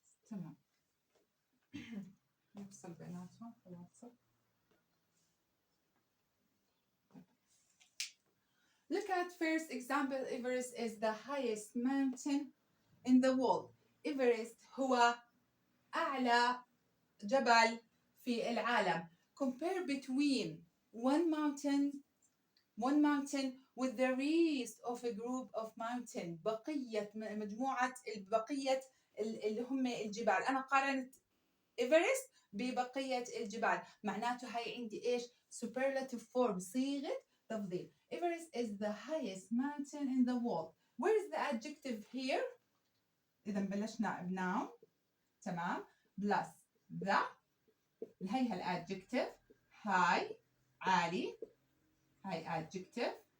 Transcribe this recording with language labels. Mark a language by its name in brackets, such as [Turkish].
[Arabic] تمام. نفصل بيناتهم خلاص. [English] Look at first example. Everest is the highest mountain in the world. [Arabic] Everest هو أعلى جبل في العالم. [English] Compare between one mountain with the rest of a group of mountain. [Arabic] بقية مجموعة بقية اللي هم الجبال. أنا قارنت إيفرست ببقية الجبال. معناته هاي عندي إيش؟ [English] superlative form، [Arabic] صيغة تفضيل. [English] Everest is the highest mountain in the world. Where is the adjective here؟ [Arabic] إذا بلشنا بnoun. تمام. plus the. هي الادجكتيف. هاي عالي. هاي adjective.